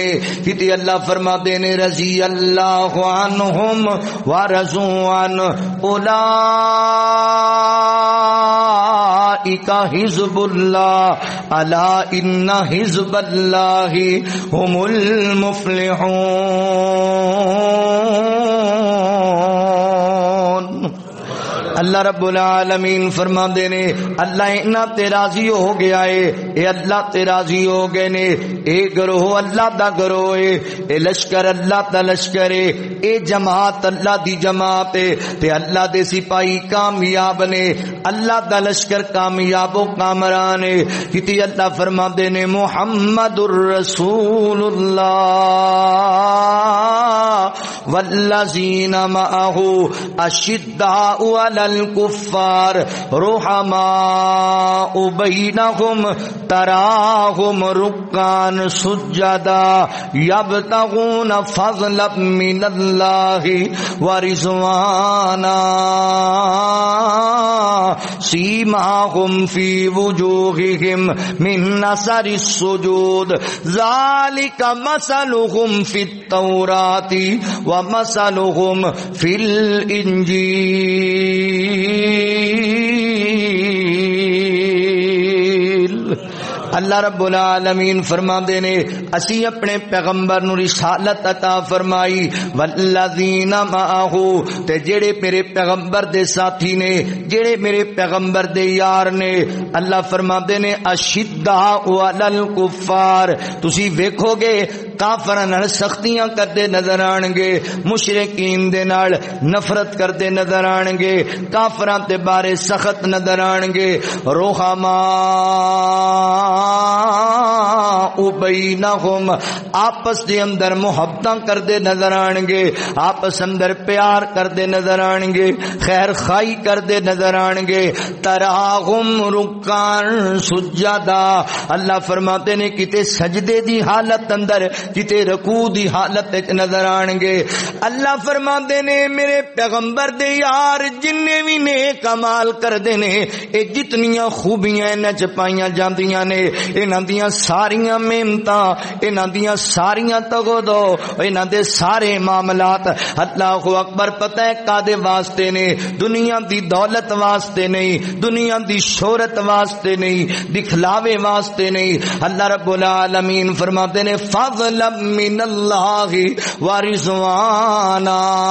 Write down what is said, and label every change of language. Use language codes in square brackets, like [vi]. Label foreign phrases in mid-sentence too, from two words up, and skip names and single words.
[pa] کیونکہ اللہ فرماتے نے [ar] رضی اللہ عنہم ورضوا عنہ اولئک حزب اللہ الا ان حزب اللہ هم المفلحون. [pa] اللہ رب العالمین فرماندے نے اللہ انہاں تے راضی ہو گیا ہے، اے اللہ تے راضی ہو گئے نے. اے گروہ اللہ دا گروہ ہے، اے لشکر اللہ دا لشکر ہے، اے جماعت اللہ دی جماعت ہے. تے اللہ دے سپاہی کامیاب نے، اللہ دا لشکر کامیاب و کامران ہے. کیونکہ اللہ فرماندے نے [ar] محمد الرسول اللہ والذین معہ اشداء علی الکفار رحماء بینہم تراہم رکعا سجدا یبتغون فضلا من اللہ ورضوانا سیماہم فی وجوہہم من اثر السجود ذالک مثلہم فی التوراۃ ومثلہم فی الانجیل۔ [pa] اللہ رب العالمین فرماندے نے اسی اپنے پیغمبر نو رسالت عطا فرمائی، [ar] والذین معہ [pa] تے جڑے میرے پیغمبر دے ساتھی نے، جڑے میرے پیغمبر دے یار نے، اللہ فرماندے نے [ar] اشداء علی الکفار، [pa] تسی ویکھو گے کافراں نال سختیاں کردے نظر آن گے، مشرکین دے نال نفرت کردے نظر آن گے، کافراں دے بارے سخت نظر آن گے، [ar] رحماء بینہم [pa] آپس دے اندر محبتاں کردے نظر آن گے، آپس اندر پیار کردے نظر آن گے، خیر خائی کردے نظر آن گے، [ar] تراہم رکعا سجدا، [pa] اللہ فرماتے نے کتے سجدے دی حالت اندر، کتے رکوع دی حالت نظر آن گے۔ اللہ فرماتے نے میرے پیغمبر دے یار جننے بھی نیک اعمال کردے نے، اے جتنیاں خوبیاں انہاں چ پائیاں جاندیاں نے، انہاں دیاں ساریاں محنتاں، انہاں دیاں ساریاں تگودو، انہاں دے سارے معاملات [ar] اللہ اکبر [pa] پتہ ہے کادے واسطے نے، دنیا دی دولت واسطے نہیں، دنیا دی شہرت واسطے نہیں، دکھلاوے واسطے نہیں، اللہ رب العالمین فرماتے نے [ar] فضلا من اللہ ورضوانا،